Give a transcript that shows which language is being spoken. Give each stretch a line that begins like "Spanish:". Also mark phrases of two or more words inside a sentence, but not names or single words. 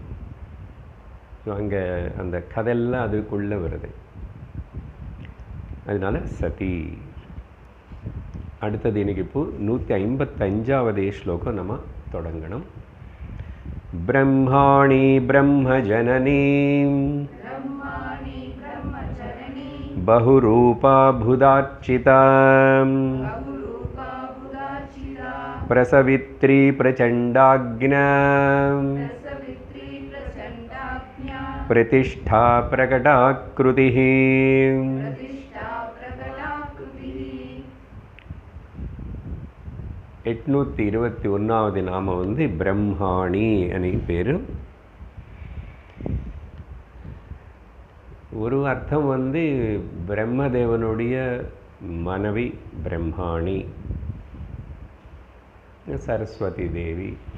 Tamil: அங்கே அந்த கதையெல்லாம் அதுக்குள்ளே வருது. அதனால சதி. அடுத்தது இன்னைக்கு இப்போ 155வது ஸ்லோகம் நம்ம தொடங்கணும்.
Sanskrit: ब्रह्माणी ब्रह्मजननी बहुरूपा भुदार्चिता प्रसवित्री प्रचंडाग्न्या प्रतिष्ठा प्रकटाकृतिः।
Tamil: 821வது நாமம் பிரம்மாணி அனி பேரு. ஒரு அர்த்தம் பிரம்மதேவனுடைய மனைவி பிரம்மாணி, சரஸ்வதி தேவி.